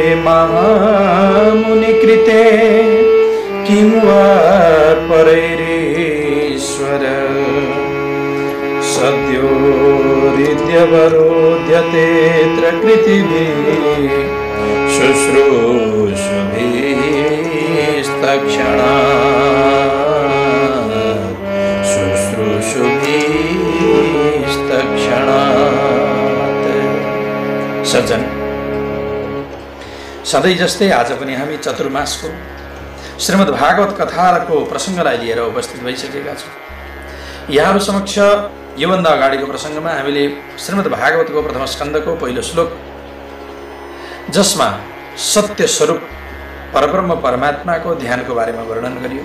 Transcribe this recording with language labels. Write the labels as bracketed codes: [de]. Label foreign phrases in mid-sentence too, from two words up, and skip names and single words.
[sa] महामुनिकृते किं वा परैरीश्वर सद्यो हृद्यवरोध्यतेऽत्र कृतिभिः शुश्रूषुभिस्तक्षणात्। [ne] सज्जन, सधैँ जस्तै आज पनि हामी चतुर्मासको श्रीमद् भागवत कथाको प्रसङ्गलाई लिएर उपस्थित भइसकेका छौँ। यहाँहरू समक्ष योभन्दा अगाडिको प्रसङ्गमा हामीले श्रीमद् भागवतको प्रथम स्कन्धको पहिलो श्लोक, जसमा सत्य स्वरूप परब्रह्म परमात्माको ध्यानको बारेमा वर्णन गरियो।